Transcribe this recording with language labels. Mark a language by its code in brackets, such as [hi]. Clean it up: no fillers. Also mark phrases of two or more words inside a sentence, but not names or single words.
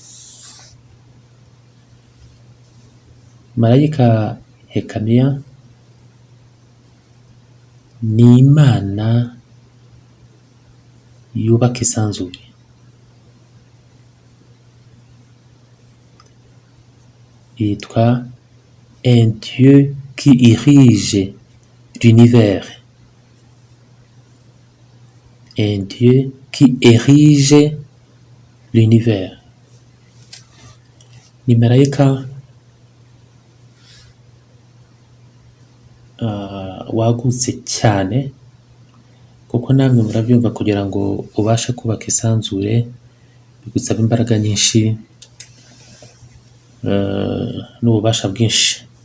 [rw] Marayika Hekamiya ni Imana yubaka isanzure. Yitwa [fr] un Dieu qui érige l'univers. Un Dieu qui érige l'univers. [rw] Ni marayika wagutse cyane, kuko namwe murabyumva kugira ngo ubashe kubaka isanzure bigusaba imbaraga nyinshi n'ububasha bwinshi.